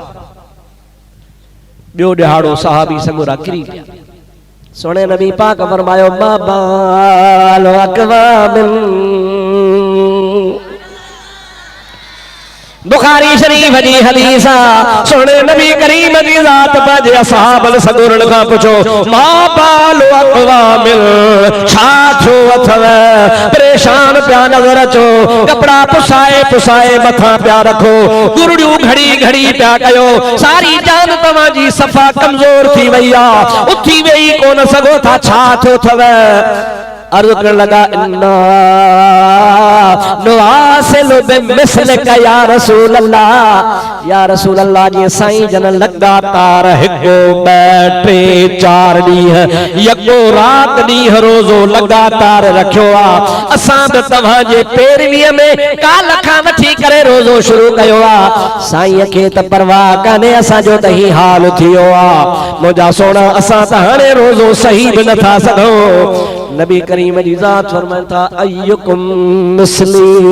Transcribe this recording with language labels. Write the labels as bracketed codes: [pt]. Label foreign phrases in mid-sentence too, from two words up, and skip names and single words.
[sd] ॿियो ॾिहाड़ो सहाबी संगुरा किरी पिया सोने नबी पाक फरमायो [ar] بابال أقوامٍ [sd] बुखारी शरीफ जी हदीस आ सोने नबी करीम जी जात बाजे असहाबन सगुरन का पूछो [ar] ما بال أقوامٍ [sd] छा छो अथव परेशान पिया नजर अचो कपड़ा पुसाए पुसाए मथा पिया रखो गुरड़ियूं घड़ी घड़ी पिया कयो सारी जान तव्हां जी सफ़ा कमजोर थी वई आ उथी वेई कोन सघो था छा थियो अथव अर्ज़ करण लगा इन्ना [ar] نواصل بمثلك يا رسول الله [sd] जी साईं जन लगातार हिकु 2 3 4 ॾींहं यको रात ॾींहं रोज़ो लगातार रखियो आ असां बि तव्हां जे पैरवीअ में काल खां वठी करे रोज़ो शुरू कयो आ साईं खे त परवाह कान्हे असांजो त ही हाल थियो आ मुंहिंजा सोना असां त हाणे रोज़ो सही बि नथा सघूं नबी करीम जी ज़ात फरमाइन था [ar] أيكم مثلي